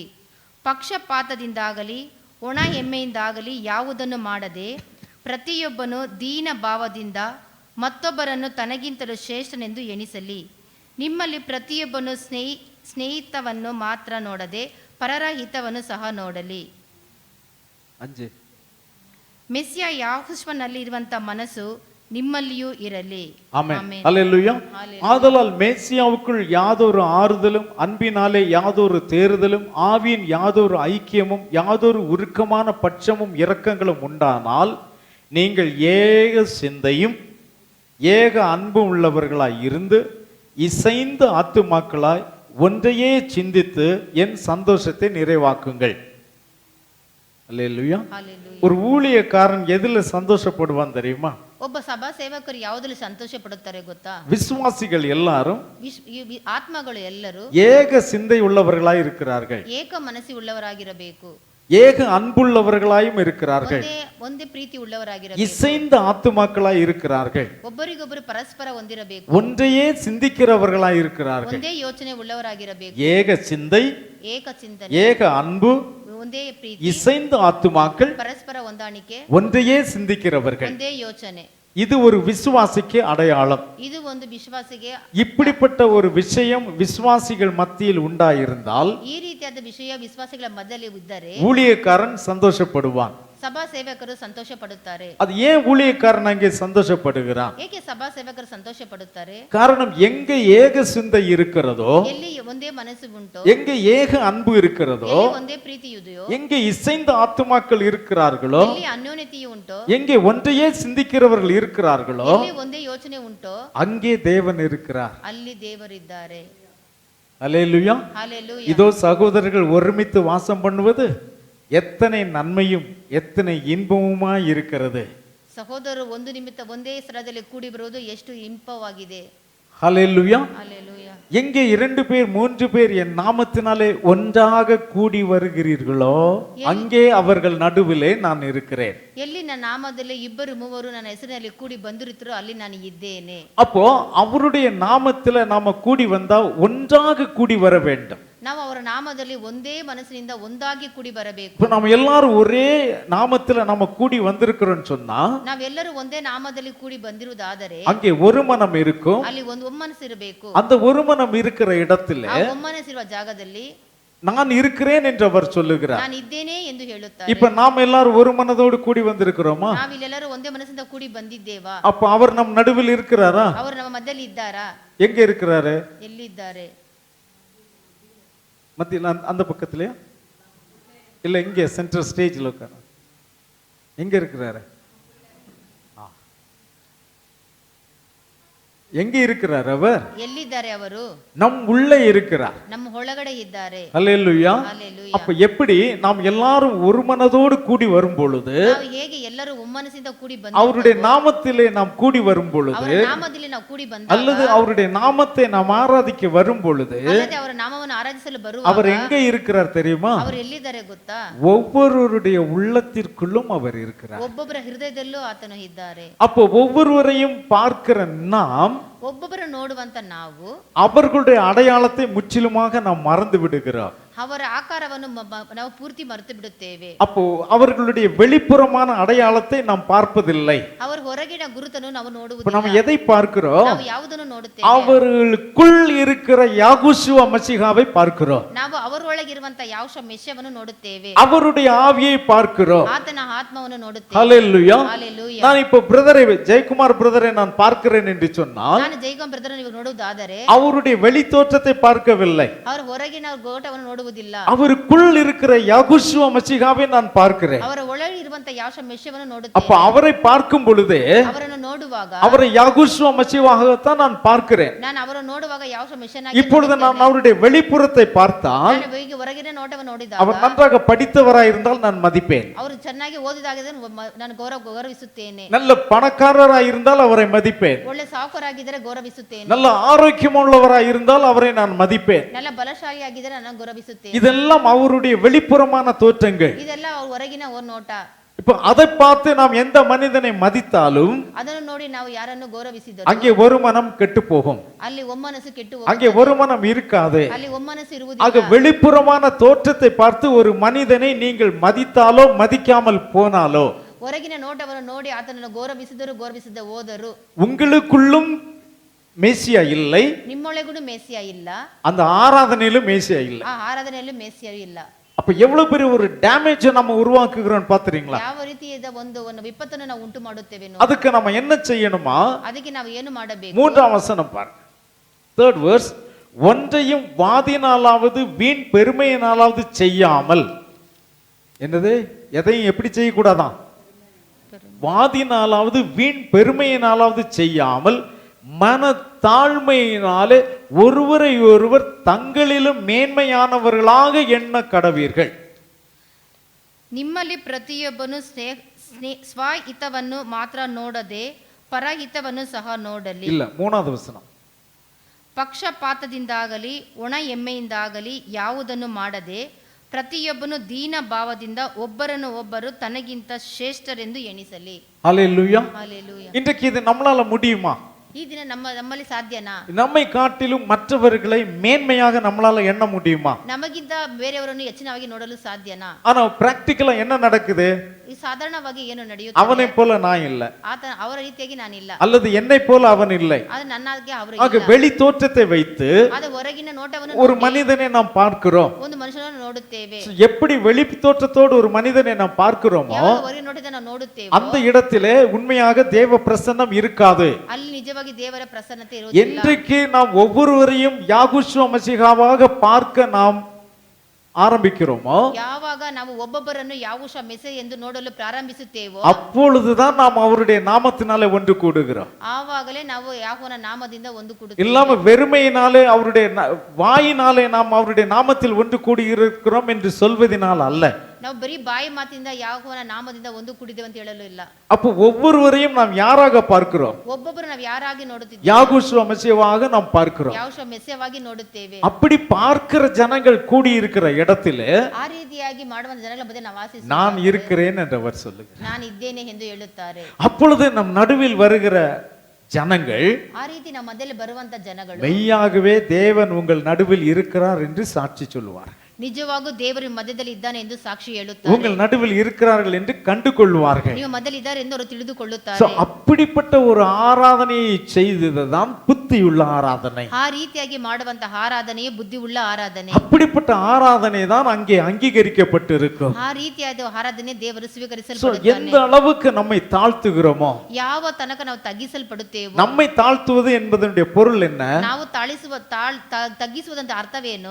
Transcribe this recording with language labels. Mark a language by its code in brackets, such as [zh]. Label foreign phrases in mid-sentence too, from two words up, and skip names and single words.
[kn] ಪಕ್ಷಪಾತದಿಂದಾಗಲಿ ಒಣ ಹೆಮ್ಮೆಯಿಂದಾಗಲಿ ಯಾವುದನ್ನು ಮಾಡದೆ ಪ್ರತಿಯೊಬ್ಬನು ದೀನ ಭಾವದಿಂದ ಮತ್ತೊಬ್ಬರನ್ನು ತನಗಿಂತಲೂ ಶ್ರೇಷ್ಠನೆಂದು ಎಣಿಸಲಿ. ನಿಮ್ಮಲ್ಲಿ ಪ್ರತಿಯೊಬ್ಬನು ಸ್ನೇಹಿತವನ್ನು ಮಾತ್ರ ನೋಡದೆ ಪರರ ಹಿತವನ್ನು ಸಹ ನೋಡಲಿ. 5. ಮೆಸ್ಸಿಯ ಯಾಹುಶ್ವನಲ್ಲಿ ಇರುವಂತ ಮನಸ್ಸು ನಿಮ್ಮಲ್ಲಿಯೂ ಇರಲಿ. [ta] ஆமென். ஆமென். அல்லேலூயா. ஹalleluya. ஆதலால் மேசியாவுக்குள் யாதொரு ஆறுதலும் அன்பினாலே யாதொரு தேறுதலும் ஆவியின் யாதொரு ஐக்கியமும் யாதொரு உருக்கமான பட்சமும் இரக்கங்களும் உண்டானால் நீங்கள் ஏக சிந்தையும் ஏக அன்பும் உள்ளவர்களாய் இருந்து இசைந்த ஆத்துமாக்களாய் ஒன்றையே சிந்தித்து என் சந்தோஷத்தை நிறைவாக்குங்கள். அல்லேலூயா. ஹalleluya. ஒரு ஊழியக்காரன் எதுல சந்தோஷப்படுவான் தெரியுமா? [kn] ಒಬ್ಬ ಸಭಾ ಸೇವಕರು ಯಾವುದರಲ್ಲಿ ಸಂತೋಷ ಪಡುತ್ತಾರೆ ಗೊತ್ತಾ? [ta] விசுவாசிகள் எல்லாரும் [kn] ಆತ್ಮಗಳು ಎಲ್ಲರೂ [ta] ஏக சிந்தை உள்ளவர்களாய் இருக்கிறார்கள், [kn] ಏಕ ಮನಸ್ಸಿ ಉಳ್ಳವರಾಗಿರಬೇಕು, [ta] ஏக அன்புள்ளவர்களாயும் இருக்கிறார்கள், [kn] ಒಂದೇ ಪ್ರೀತಿ ಉಳ್ಳವರಾಗಿರಬೇಕು, [ta] இசைந்த ஆத்துமாக்களாய் இருக்கிறார்கள், [kn] ಒಬ್ಬರಿಗೊಬ್ಬರು ಪರಸ್ಪರ ಹೊಂದಿರಬೇಕು, [ta] ஒன்றையே சிந்திக்கிறவர்களாய் இருக்கிறார்கள். [kn] ಒಂದೇ ಯೋಚನೆ ಉಳ್ಳವರಾಗಿರಬೇಕು, [ta] ஏக சிந்தை, [kn] ಏಕ ಚಿಂತನೆ, [ta] ஏக அன்பு, [kn] ಒಂದೇ ಪ್ರೀತಿ, [ta] இசைந்த ஆத்துமாக்கள், [kn] ಪರಸ್ಪರ ಹೊಂದಾಣಿಕೆ, [ta] ஒன்றையே சிந்திக்கிறவர்கள். [kn] ಒಂದೇ ಯೋಚನೆ. [ta] இது ஒரு விசுவாசிக்கு அடையாளம். [kn] ಇದು ಒಂದು ವಿಶ್ವಾಸಿಗೆ [ta] இப்படிப்பட்ட ஒரு விஷயம் விசுவாசிகள் மத்தியில் உண்டாயிருந்தால் [kn] ಈ ರೀತಿಯಾದ ವಿಷಯ ವಿಶ್ವಾಸಿಗಳ ಮಧ್ಯದಲ್ಲಿ ಇದ್ದರೆ [ta] ஊழியக்காரன் சந்தோஷப்படுவான். [kn] ಸಭಾ ಸೇವಕರು ಸಂತೋಷ ಪಡುತ್ತಾರೆ. [ta] அது ஏன் ஊழியக்காரன் அங்கே சந்தோஷப்படுகிறான்? [kn] ಏಕೆ ಸಭಾ ಸೇವಕರು ಸಂತೋಷ ಪಡುತ್ತಾರೆ? [ta] காரணம், எங்க ஏக சிந்தை இருக்கிறதோ, [kn] ಎಲ್ಲಿ ಒಂದೇ ಮನಸ್ಸು ಉಂಟೋ, [ta] எங்க ஏக அன்பு இருக்கிறதோ, [kn] ಎಲ್ಲಿ ಒಂದೇ ಪ್ರೀತಿ ಇದೆಯೋ, [ta] எங்கே இசைந்த ஆத்துமாக்கள் இருக்கிறார்களோ, [kn] ಎಲ್ಲಿ ಅನ್ಯೋನ್ಯತೆಯು ಉಂಟೋ, [ta] எங்கே ஒன்றையே சிந்திக்கிறவர்கள் இருக்கிறார்களோ, [kn] ಎಲ್ಲಿ ಒಂದೇ ಯೋಚನೆ ಉಂಟೋ, [ta] அங்கே தேவன் இருக்கிறார். [kn] ಅಲ್ಲಿ ದೇವರಿದ್ದಾರೆ. [ta] அல்லேலூயா. [kn] ಹಲ್ಲೆಲೂಯಾ. [ta] இதோ சகோதரர்கள் ஒருமித்து வாசம் பண்ணுவது எத்தனை நன்மையும் எத்தனை இன்பமுமாய் இருக்கிறது. [kn] ಸಹೋದರರು ಒಂದು ನಿಮಿತ್ತ ಒಂದೇ ಸ್ಥಳದಲ್ಲಿ ಕೂಡಿ ಬರುವುದು ಎಷ್ಟು ಇಂಪವಾಗಿದೆ. [ta] ஹல்லேலூயா. [kn] ಹಲ್ಲೆಲೂಯಾ. [ta] எங்கே 2 பேர் 3 பேர் என் நாமத்தினாலே ஒன்றாக கூடி வருகிறீர்களோ அங்கே அவர்கள் நடுவிலே நான் இருக்கிறேன். [kn] ಎಲ್ಲಿ ನನ್ನ ನಾಮದಲ್ಲಿ ಇಬ್ಬರು ಮೂವರು ನನ್ನ ಹೆಸರಿನಲ್ಲಿ ಕೂಡಿ ಬಂದಿರುತ್ತರೋ ಅಲ್ಲಿ ನಾನು ಇದ್ದೇನೆ. [ta] அப்போ அவருடைய நாமத்துல நாம கூடி வந்தா ஒன்றாக கூடி வர வேண்டும். [kn] ನಾವು ಅವರ ನಾಮದಲ್ಲಿ ಒಂದೇ ಮನಸ್ಸಿನಿಂದ ಒಂದಾಗಿ ಕೂಡಿ ಬರಬೇಕು. [ta] இப்போ நம்ம எல்லாரும் ஒரே நாமத்துல நம்ம கூடி வந்திருக்கிறோம்னு சொன்னா [kn] ನಾವೆಲ್ಲರೂ ಒಂದೇ ನಾಮದಲ್ಲಿ ಕೂಡಿ ಬಂದಿರುವುದಾದರೆ [ta] அங்கே ஒரு மனம் இருக்கும். [kn] ಅಲ್ಲಿ ಒಂದು ಒಮ್ಮನಸ್ಸು ಇರಬೇಕು. [ta] அந்த ஒரு மனம் இருக்கிற இடத்துல [kn] ಆ ಒಮ್ಮನಸ್ಸಿರುವ ಜಾಗದಲ್ಲಿ [ta] நான் இருக்கிறேன் என்று அவர் சொல்லுகிறார். [kn] ನಾನು ಇದ್ದೇನೆ ಎಂದು ಹೇಳುತ್ತಾರೆ. [ta] இப்ப நாம் எல்லாரும் ஒரு மனதோடு கூடி வந்திருக்கிறோமா? [kn] ನಾವಿಲ್ಲೆಲ್ಲರೂ ಒಂದೇ ಮನಸ್ಸಿಂದ ಕೂಡಿ ಬಂದಿದ್ದೇವಾ? [ta] அப்ப அவர் நம் நடுவில் இருக்கிறாரா? [kn] ಅವರು ನಮ್ಮ ಮಧ್ಯದಲ್ಲಿ ಇದ್ದಾರಾ? [ta] எங்க இருக்கிறாரு? [kn] ಎಲ್ಲಿದ್ದಾರೆ? [ta] மத்தியில் அந்த பக்கத்துலயா இல்ல இங்க [en] central stage-ல [ta] உட்கார எங்க இருக்கிறாரு? எங்க இருக்கிறார் அவர்? [kn] ಎಲ್ಲಿದ್ದಾರೆ ಅವರು? [ta] நம் உள்ளே இருக்கிறார். [kn] ನಮ್ಮ ಒಳಗಡೆ ಇದ್ದಾರೆ. [ta] அல்லேலூயா. [kn] ಹಲ್ಲೆಲೂಯಾ. [ta] அப்ப எப்படி நாம் எல்லாரும் ஒரு மனதோடு கூடி வரும் பொழுது, [kn] ನಾವು ಹೇಗೆ ಎಲ್ಲರೂ ಒಮ್ಮನಸ್ಸಿಂದ ಕೂಡಿ [ta] அவருடைய [kn] ಬಂದ [ta] நாமத்திலே நாம் கூடி வரும் பொழுது, [kn] ಅವರ ನಾಮದಲ್ಲಿ ನಾವು ಕೂಡಿ ಬಂದಾಗ [ta] அல்லது அவருடைய நாமத்தை நாம் ஆராதிக்க வரும் பொழுது, [kn] ಅಲ್ಲದೆ ಅವರ ನಾಮವನ್ನು ಆರಾಧಿಸಲು [ta] அவர் [kn] ಬರುವಾಗ [ta] எங்க இருக்கிறார் தெரியுமா? [kn] ಅವರು ಎಲ್ಲಿದ್ದಾರೆ ಗೊತ್ತಾ? [ta] ஒவ்வொருவருடைய உள்ளத்திற்குள்ளும் அவர் இருக்கிறார். [kn] ಒಬ್ಬೊಬ್ಬರ ಹೃದಯದಲ್ಲೂ ಆತನು ಇದ್ದಾರೆ. [ta] அப்போ ஒவ்வொருவரையும் பார்க்கிற நாம் [kn] ಒಬ್ಬೊಬ್ಬರ ನೋಡುವಂತ ನಾವು [ta] அவர்களுடைய அடையாளத்தை முற்றிலுமாக நாம் மறந்து விடுகிறோம். [kn] ಅವರ ಆಕಾರವನ್ನು ನಾವು ಪೂರ್ತಿ ಮರೆತು ಬಿಡುತ್ತೇವೆ. [ta] அப்போ அவர்களுடைய வெளிப்புறமான அடையாளத்தை நாம் பார்ப்பதில்லை. [kn] ಅವರ ಹೊರಗಿನ ಗುರುತನ್ನು ನಾವು [ta] இப்ப [kn] ನೋಡುವುದಿಲ್ಲ. [ta] நம்ம எதை பார்க்கிறோம்? [kn] ನಾವು ಯಾವುದನ್ನು ನೋಡುತ್ತೇವೆ? [ta] அவர்களுக்குள் இருக்கிற யாகுஷுவ மசீகாவை பார்க்கிறோம். [kn] ನಾವು ಅವರೊಳಗಿರುವಂತ ಯಾವ ಮೆಷ್ಯವನ್ನು ನೋಡುತ್ತೇವೆ. [ta] அவருடைய ஆவியை பார்க்கிறோம். [kn] ಆತನ ಆತ್ಮವನ್ನು ನೋಡುತ್ತೇವೆ. [ta] ஹல்லேலூயா. [kn] ಹಲ್ಲೆಲೂಯಾ. [ta] நான் இப்போ பிரதரை ஜெயக்குமார் பிரதரை நான் பார்க்கிறேன் என்று சொன்னால் [kn] ನಾನು ಜೈಗಂ ಬ್ರದರ್ ನೀವು ನೋಡುವುದಾದರೆ [ta] அவருடைய வெளி தோற்றத்தை பார்க்கவில்லை, [kn] ಅವರ ಹೊರಗಿನ ಗೋಟವನ್ನು ನೋಡುವುದಿಲ್ಲ. [ta] அவருக்குள் இருக்கிற யாகுஷுவ மசீகாவை நான் பார்க்கிறேன். [kn] ಅವರ ಒಳಗೆ ಇರುವಂತ ಯಾವ ಮೆಷ್ಯವನ್ನು [ta] அப்ப [kn] ನೋಡುತ್ತೇವೆ. [ta] அவரை பார்க்கும் பொழுதே [kn] ಅವರನ್ನು ನೋಡುವಾಗ [ta] அவரை யாகுஷுவ மசீகாகத்தான் நான் பார்க்கிறேன். [kn] ನಾನು ಅವರನ್ನು ನೋಡುವಾಗ ಯಾವ ಮೆಷ್ಯನಾಗಿ [ta] இப்பொழுது நான் அவருடைய வெளிப்புறத்தை பார்த்தால் [kn] ನಾನು ಈಗ ಹೊರಗಿನ ನೋಟವನ್ನು ನೋಡಿದಾಗ [ta] அவர் நன்றாக படித்தவராய் இருந்தால் நான் மதிப்பேன். [kn] ಅವರು ಚೆನ್ನಾಗಿ ಓದಿದಾಗಿದ್ದರೆ ನಾನು ಗೌರವಿಸುತ್ತೇನೆ. [ta] நல்ல பணக்காரராய் இருந்தால் அவரை மதிப்பேன். [kn] ಒಳ್ಳೆ ಸಾಹುಕಾರಾಗಿದ್ದರೆ ಗೌರವಿಸುತ್ತೇನೆ. [ta] நல்ல ஆரோக்கியமுள்ளவராய் இருந்தால் அவரை நான் மதிப்பேன். [kn] நல்ல ಬಲಶಾಲಿಯಾಗಿದ್ದರೆ ನಾನು ಗೌರವಿಸುತ್ತೇನೆ. [ta] இதெல்லாம் அவருடைய வெளிப்புறமான தோற்றங்கள். [kn] ಇದೆಲ್ಲ ಅವ್ರ ಹೊರಗಿನ ನೋಟ. [ta] இப்ப அதை பார்த்து நாம் எந்த மனிதனை மதித்தாலும் [kn] ಅದನ್ನು ನೋಡಿ ನಾವು ಯಾರನ್ನು ಗೌರವಿಸಿದರೂ [ta] அங்கே ஒரு மனம் கெட்டு போகும், [kn] ಅಲ್ಲಿ ಒಮ್ಮನಸ್ಸು ಕೆಟ್ಟು [ta] அங்கே ஒரு மனம் இருக்காது. [kn] ಅಲ್ಲಿ ಒಮ್ಮನಸ್ಸು [ta] ஆக [kn] ಇರುವುದಿಲ್ಲ. [ta] வெளிப்புறமான தோற்றத்தை பார்த்து ஒரு மனிதனை நீங்கள் மதித்தாலோ மதிக்காமல் போனாலோ [kn] ಹೊರಗಿನ ನೋಟವನ್ನು ನೋಡಿ ಆತನನ್ನು ಗೌರವಿಸಿದರು ಗೌರವಿಸದೆ ಹೋದರು [ta] உங்களுக்குள்ளும் மேசியா இல்லை, [kn] ನಿಮ್ಮೊಳಗೂ ಮೇಸಿಯ ಇಲ್ಲ, [ta] அந்த ஆராதனையிலும் மேசியா இல்லை. [kn] ಆ ಆರಾಧನೆಯಲ್ಲೂ ಮೇಸಿಯ ಇಲ್ಲ. [ta] அப்ப எவ்வளவு பெரிய ஒரு டேமேஜ் நம்ம உருவாக்குகிறோம் பாத்துறீங்களா? [kn] ಯಾವ ರೀತಿಯಾದ ಒಂದು ವಿಪತ್ತನ್ನು ನಾವು ಉಂಟು ಮಾಡುತ್ತೇವೆ [ta] அதுக்கு நம்ம என்ன செய்யணுமா? [kn] ಅದಕ್ಕೆ ನಾವು ಏನು ಮಾಡಬೇಕು? [ta] 3ஆம் வசனம் பாருங்க. [en] 3rd verse. [ta] ஒன்றையும் வாதினாலாவது வீண் பெருமையினாலாவது செய்யாமல், என்னது, எதையும் எப்படி செய்யக்கூடாதான்? வாதினாலாவது வீண் பெருமையினாலாவது செய்யாமல் மன தாழ்மையினாலே ஒருவரை ஒருவர் தங்களிலும் மேன்மையானவர்களாக எண்ண கடவீர்கள். [kn] ನಿಮ್ಮಲ್ಲಿ ಪ್ರತಿಯೊಬ್ಬನು ಸ್ವಹಿತವನ್ನು ಮಾತ್ರ ನೋಡದೆ ಪರಹಿತವನ್ನು ಸಹ ನೋಡಲಿ. [ta] இல்ல, 3வது வசனம். [kn] ಪಕ್ಷಪಾತದಿಂದಾಗಲಿ ಒಣ ಎಮ್ಮೆಯಿಂದಾಗಲಿ ಯಾವುದನ್ನು ಮಾಡದೆ ಪ್ರತಿಯೊಬ್ಬನು ದೀನ ಭಾವದಿಂದ ಒಬ್ಬರನ್ನು ಒಬ್ಬರು ತನಗಿಂತ ಶ್ರೇಷ್ಠರೆಂದು ಎಣಿಸಲಿ. [ta] ஹல்லேலூயா. [kn] ಹಲ್ಲೆಲೂಯಾ. [ta] இன்றைக்கு இது நம்மளால முடியுமா? [kn] ಈ ದಿನ ನಮ್ಮಲ್ಲಿ ಸಾಧ್ಯನಾ? [ta] நம்மை காட்டிலும் மற்றவர்களை மேன்மையாக நம்மளால எண்ண முடியுமா? [kn] ನಮಗಿಂತ ಬೇರೆಯವರನ್ನು ಹೆಚ್ಚಿನವಾಗಿ ನೋಡಲು ಸಾಧ್ಯನಾ? [ta] ஆனா பிராக்டிக்கலா என்ன நடக்குது? [kn] ಈ ಸಾಧಾರಣವಾಗಿ ಏನು ನಡೆಯುತ್ತದೆ? [ta] அவனை போல நான் இல்ல, [kn] ಅವರ ರೀತಿಯಾಗಿ ನಾನಿಲ್ಲ, [ta] அல்லது என்னை போல அவன் இல்லை. [kn] ಅದು ನನ್ನಾಗೆ ಅವರು [ta] ஆக [kn] ಇಲ್ಲ. [ta] வெளி தோற்றத்தை வைத்து [kn] ಅದು ಹೊರಗಿನ ನೋಟವನ್ನು [ta] ஒரு [kn] ನೋಡಿ [ta] மனிதனை நாம் பார்க்கிறோம். [kn] ಒಂದು ಮನುಷ್ಯನನ್ನು ನೋಡುತ್ತೇವೆ. [ta] எப்படி வெளி தோற்றத்தோடு ஒரு மனிதனை நாம் பார்க்கிறோமோ [kn] ಯಾವಾಗ ಹೊರಗಿನ ನೋಟದಿಂದ ನಾವು ನೋಡುತ್ತೇವೆ [ta] அந்த இடத்திலே உண்மையாக தேவ பிரசன்னம் இருக்காது. [kn] ಅಲ್ಲಿ ನಿಜವಾಗಿ ದೇವರ ಪ್ರಸನ್ನತೆ ಇರುವುದಿಲ್ಲ. [ta] இன்றைக்கு நாம் ஒவ்வொருவரையும் யாகுஷுவ மசீகாவாக பார்க்க நாம் ஆரம்பிக்கிறோமோ [kn] ಯಾವಾಗ ನಾವು ಒಬ್ಬೊಬ್ಬರನ್ನು ಯಾವೂಷ ಮೆಸ್ಸೆ ಎಂದು ನೋಡಲು ಪ್ರಾರಂಭಿಸುತ್ತೇವೋ [ta] அப்பொழுதுதான் நாம் அவருடைய நாமத்தினாலே ஒன்று கூடுகிறோம். [kn] ಆವಾಗಲೇ ನಾವು ಯಾಹೋವನ ನಾಮದಿಂದ ಒಂದು ಕೂಡುತ್ತೇವೆ. [ta] இல்லாம வெறுமையினாலே அவருடைய வாயினாலே நாம் அவருடைய நாமத்தில் ஒன்று கூடி இருக்கிறோம் என்று சொல்வதனால் அல்ல. [kn] ನಾವು ಬರೀ ಬಾಯಿ ಮಾತಿಂದ ಯಾಹೋವನ ನಾಮದಿಂದ ಒಂದು ಕೂಡಿದ್ದೇವೆ ಅಂತ ಹೇಳಲು ಇಲ್ಲ. [ta] அப்போ ஒவ்வொருவரையும் நாம் யாராக பார்க்கிறோம்? [kn] ಒಬ್ಬೊಬ್ಬರು ನಾವು ಯಾರಾಗಿ ನೋಡುತ್ತಿದ್ದೇವೆ? [ta] யாகுஷுவ மசீகாவாக நாம் பார்க்கிறோம். [kn] ಯಾವೂಷ ಮೆಸ್ಸೆವಾಗಿ ನೋಡುತ್ತೇವೆ. [ta] அப்படி பார்க்கிற ஜனங்கள் கூடி இருக்கிற இடத்திலே [kn] ಆ ರೀತಿಯಾಗಿ ಮಾಡುವ ಜನಗಳ ಮಧ್ಯೆ ನಾವು ವಾಸಿಸುತ್ತೇವೆ. [ta] நான் இருக்கிறேன் என்றவர் சொல்லுகிறார். [kn] ನಾನು ಇದ್ದೇನೆ ಎಂದು ಹೇಳುತ್ತಾರೆ. [ta] அப்பொழுது நம் நடுவில் வருகிற ஜனங்கள் [kn] ಆ ರೀತಿ ನಮ್ಮ ಮಧ್ಯದಲ್ಲಿ ಬರುವಂತ ಜನಗಳು [ta] மெய்யாகவே தேவன் உங்கள் நடுவில் இருக்கிறார் என்று சாட்சி சொல்லுவார். [kn] ನಿಜವಾಗೂ ದೇವರು ಮಧ್ಯದಲ್ಲಿ ಇದ್ದಾನೆ ಎಂದು ಸಾಕ್ಷಿ ಹೇಳುತ್ತಾರೆ. [ta] உங்கள் நடுவில் இருக்கிறார்கள் என்று கண்டு கொள்வார்கள். [kn] ನೀವು ಮಧ್ಯದಲ್ಲಿ ಇದ್ದಾರೆ ಎಂದು ಅವರು ತಿಳಿದುಕೊಳ್ಳುತ್ತಾರೆ. [ta] So, அப்படிப்பட்ட ஒரு ஆராதனையை செய்ததுதான் புத்தியுள்ள ஆராதனை. [kn] ಆ ರೀತಿಯಾಗಿ ಮಾಡುವಂತಹ ಆರಾಧನೆಯೇ ಬುದ್ಧಿ ಉಳ್ಳ ಆರಾಧನೆ. [ta] அப்படிப்பட்ட ஆராதனை தான் அங்கே அங்கீகரிக்கப்பட்டு இருக்கும். [kn] ಆ ರೀತಿಯಾದ ಆರಾಧನೆ ದೇವರು [ta] So, [kn] ಸ್ವೀಕರಿಸಲ್ಪಡುತ್ತಾನೆ. [ta] எந்த அளவுக்கு நம்மை தாழ்த்துகிறோமோ, [kn] ಯಾವ ತನಕ ನಾವು ತಗ್ಗಿಸಲ್ಪಡುತ್ತೇವೋ, [ta] நம்மை தாழ்த்துவது என்பதனுடைய பொருள் என்ன? [kn] ನಾವು ತಗ್ಗಿಸುವುದಂತ ಅರ್ಥವೇನು?